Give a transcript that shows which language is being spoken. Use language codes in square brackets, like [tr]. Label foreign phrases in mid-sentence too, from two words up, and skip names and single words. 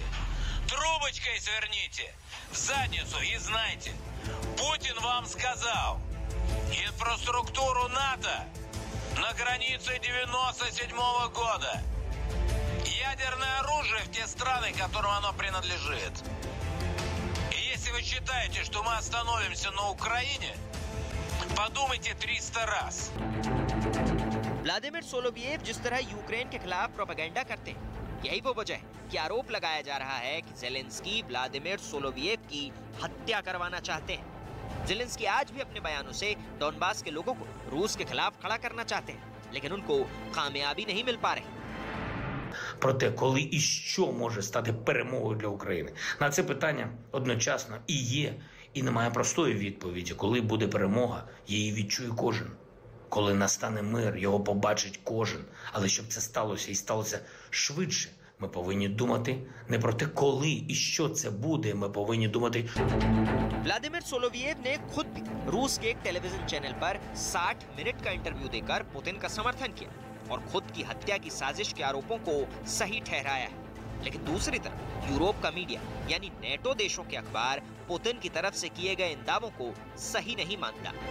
[ru] Трубочкой сверните в задницу и знайте, Путин вам сказал, инфраструктуру НАТО на границе 97-го года, ядерное оружие в те страны, которым оно принадлежит. И если вы считаете, что мы остановимся на Украине, подумайте 300 раз. [hi] व्लादिमीर सोलोवियेव जिस तरह यूक्रेन के खिलाफ प्रोपेगेंडा करते हैं, यही वो वजह है कि आरोप लगाया जा रहा है कि जेलेंस्की व्लादिमीर सोलोवियेव की हत्या करवाना चाहते हैं। जेलेंस्की आज भी अपने बयानों से डोनबास के लोगों को रूस के खिलाफ खड़ा करना चाहते हैं, लेकिन उनको कामयाबी नहीं मिल पा रही। [uk] Про те, коли і що може стати перемогою для України. На це питання одночасно і є, і немає простої відповіді. Коли буде перемога, її відчує кожен. Коли настане мир, його побачить кожен. Але щоб це сталося і сталося швидше, ми повинні думати не про те, коли і що це буде, ми повинні думати... [hi] व्लादिमीर सोलोवियेव ने खुद भी रूस के एक [en] television channel [hi] पर 60 मिनट का इंटरव्यू देकर पुतिन का समर्थन किया और खुद की हत्या की साजिश के आरोपों को सही ठहराया है। लेकिन दूसरी तरफ यूरोप का मीडिया यानी नेटो देशों के अखबार पुतिन की तरफ से किए गए इन दावों को सही नहीं मानता।